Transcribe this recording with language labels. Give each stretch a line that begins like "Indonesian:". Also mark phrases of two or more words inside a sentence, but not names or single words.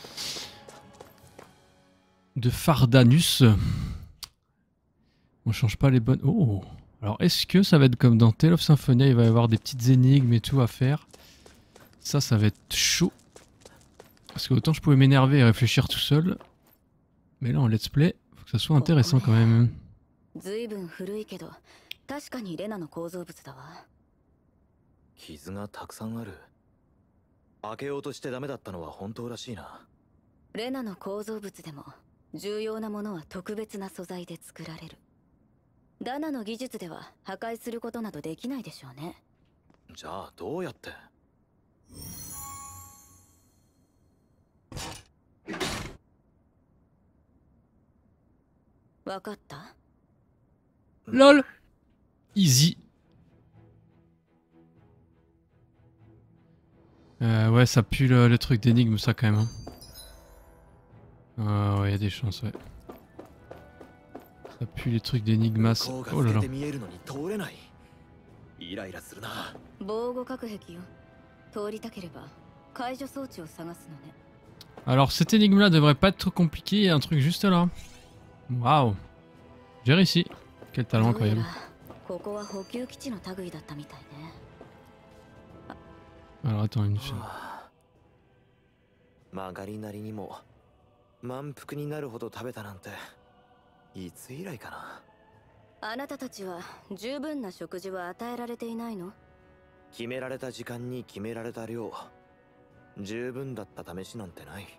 French: De Fardanus. On change pas les bonnes... Oh. Alors est-ce que ça va être comme dans Tale of Symphonia, il va y avoir des petites énigmes et tout à faire. Ça va être chaud. Parce que autant je pouvais m'énerver et réfléchir tout seul. Mais là en
English: let's play,
French: faut que ça soit intéressant quand même.
Japanese: 随分古いけど確かにレナの構造物だわ。傷がたくさんある。開けようとしてダメだったのは本当らしいな。レナの構造物でも重要なものは特別な素材で作られる。ダナの技術では破壊することなどできないでしょうね。じゃあどうやって？わかった？
English: LOL Easy.
French: Ouais, ça pue le truc d'énigme, ça quand même. Hein. Ouais, y a des chances, ouais. Ça pue les trucs d'énigmas. Oh là là.
Japanese: 防護隔壁よ。通りたければ解除装置を探すのね。
French: Alors, cette énigme-là devrait pas être trop compliquée, il y a un truc juste là. Waouh. J'ai réussi. Quel talent incroyable.
Japanese: ここは補給基地の類だったみたいね。
French: Alors attends une seconde.
Japanese: 曲がりなりにも満腹になるほど食べたなんていつ以来かな。あなたたちは十分な食事は与えられていないの？決められた時間に決められた量、十分だった試しなんてない。